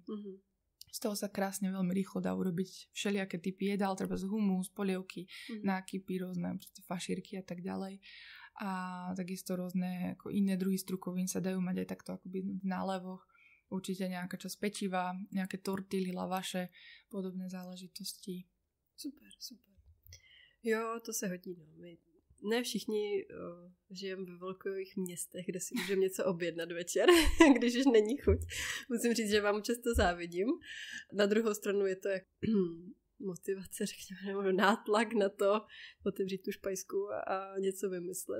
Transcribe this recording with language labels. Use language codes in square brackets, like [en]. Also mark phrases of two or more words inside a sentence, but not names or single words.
[sk] Z toho sa krásne veľmi rýchlo dá urobiť všelijaké typy jedál, treba z humus, polievky, nákypy, rôzne fašírky a tak ďalej. A takisto rôzne ako iné druhy strukovín sa dajú mať aj takto akoby v nálevoch. Určite nejaká časť pečiva, nejaké tortily, lavaše, podobné záležitosti. Super. [cs] Jo, to se hodí. No. My ne všichni žijeme ve velkých městech, kde si můžeme něco objednat večer, když už není chuť. Musím říct, že vám často závidím. Na druhou stranu je to jak motivace, řekněme, nebo nátlak na to otevřít tu špajsku a něco vymyslet.